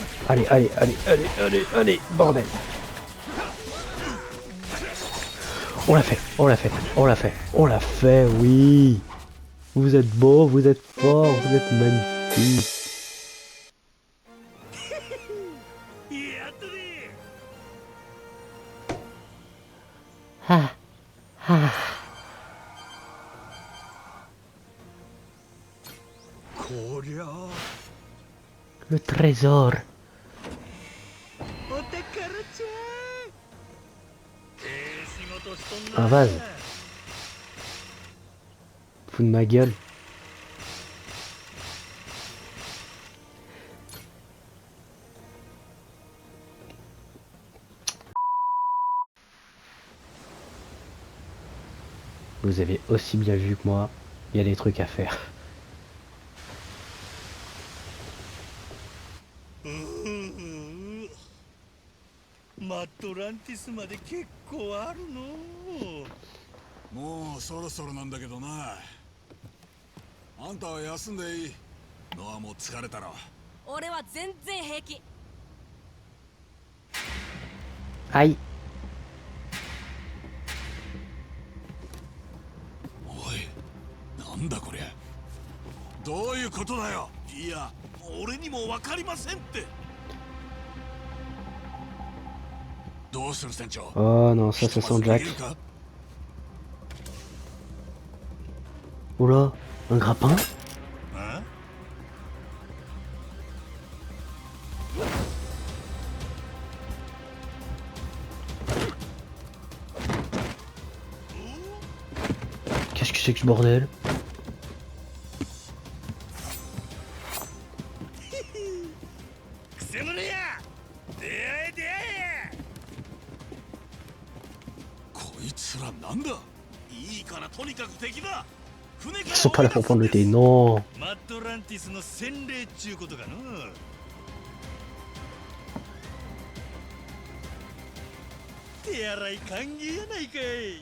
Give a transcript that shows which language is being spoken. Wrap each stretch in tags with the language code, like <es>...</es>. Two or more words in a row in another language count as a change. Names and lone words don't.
<fr>Allez, allez, allez, allez, allez, allez, bordel. On l'a fait, on l'a fait, on l'a fait, on l'a fait, oui. Vous êtes beau, vous êtes fort, vous êtes magnifique.</fr> <ja>やったね。 Ah, ah. こりゃあ</ja> <fr>Le trésor.</fr> <ja>お宝ちゃん。仕事しとんな。</ja> <fr>Un vase. Fous de ma gueule. Vous avez aussi bien vu que moi, il y a des trucs à faire.</fr> <ja>マットランティスまで結構あるの。もうそろそろなんだけどな。あんたは休んでいい。ノアも疲れたろ。俺は全然平気。</ja> <fr>Aïe.</fr> <ja>おい、なんだこりゃ。どういうことだよ。いや俺にも分かりませんって。どうする船長。</ja> <fr>Oh non, ça c'est son Jack. Oula, un grappin? Qu'est-ce que c'est que ce bordel?</fr> <ja>くせ者や。出会え出会え。こいつらなんだ。いいからとにかく敵だ。船か</ja> <fr>Ils</fr> <ja>ら</ja> <fr>sont pas là pour prendre le thé, non.</fr> <ja>マットランティスの洗礼っちゅうことかの。手洗い歓迎やないかい。</ja>